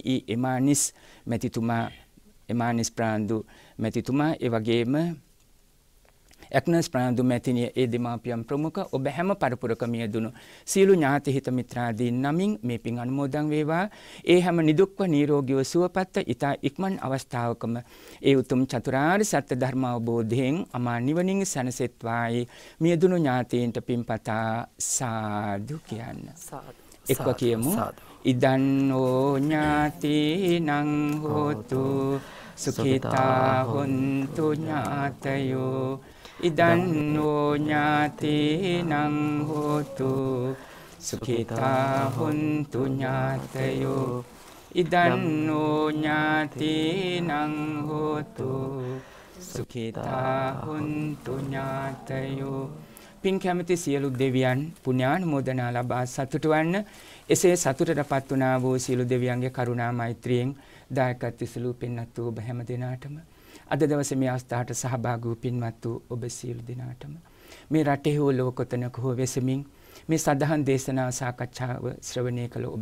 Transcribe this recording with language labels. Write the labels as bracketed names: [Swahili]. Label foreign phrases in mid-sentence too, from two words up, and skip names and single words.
[Sinhala] එමානිස් මැතිතුමා, එමානිස් ප්‍රනාන්දු මැතිතුමා, ඒ වගේම ඇග්නස් ප්‍රනාන්දු මැතිණිය, ඒ දෙමාපියන් ප්‍රමුඛ ඔබ හැම පරපුරකම යෙදුණු සියලු ඥාති හිත මිත්‍රාදීන් නමින් මේ පින් අනුමෝදන් වේවා. ඒ හැම නිදුක්ව නිරෝගීව සුවපත්ව ඊතා ඉක්මන් අවස්ථාවකම ඒ උතුම් චතුරාර්ය සත්‍ය ධර්ම අවබෝධයෙන් අමා නිවනින් සැනසෙත්වායි මියදුණු ඥාතීන්ට පින්පතා සාදු කියන්න. එක්ව කියමු. [Pali] ඉදන්නෝ ඥාතිනං හෝතු සුඛිතා හොන්තු ඥාතයෝ. ඉදන්නෝ ඥාතිනං හෝතු සුඛිතා හොන්තු ඥාතයෝ. ඉදන්නෝ ඥාතිනං හෝතු සුඛිතා හුන්තු ඥාතයෝ. [Sinhala] පින් කැමති සියලු දෙවියන් පුණ්‍යානුමෝදනා ලබා සතුටු වන්න. එසේ සතුටටපත් වුණා වූ සියලු දෙවියන්ගේ කරුණා මෛත්‍රියෙන් දායකත්ව සිළු පින්වත් වූ ඔබ හැම දිනාටම අද දවසේ මේ අවස්ථාවට සහභාගී වූ පින්වත් වූ ඔබ සියලු දිනාටම මේ රටේ හෝ ලෝකතනක හෝ වෙසමින් මේ සදහන් දේශනාව සාකච්ඡාව ශ්‍රවණය කළ ඔබ